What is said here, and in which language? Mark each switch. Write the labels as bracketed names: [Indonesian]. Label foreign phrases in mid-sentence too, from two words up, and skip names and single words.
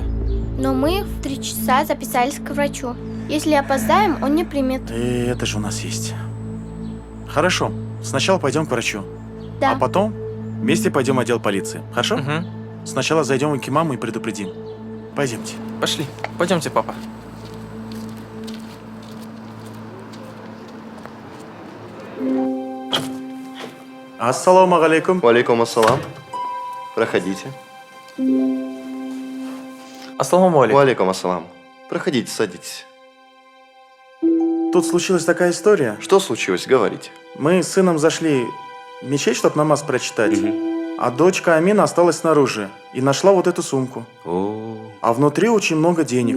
[Russian] Но мы в 3 часа записались к врачу. Если опоздаем, он не примет. И это же у нас есть. Хорошо. Сначала пойдем к врачу. Да. А потом вместе пойдем в отдел полиции. Хорошо? Угу. Сначала зайдем к имаму и предупредим. Пойдемте. Пошли. Пойдемте, папа. [Arabic] السلام عليكم. وعليكم السلام. Проходите. السلام عليكم. وعليكم السلام. [Russian] Проходите, садитесь. Тут случилась такая история. Что случилось? Говорите. Мы с сыном зашли в мечеть, чтобы намаз прочитать. А дочка Амина осталась снаружи и нашла вот эту сумку. А внутри очень много денег.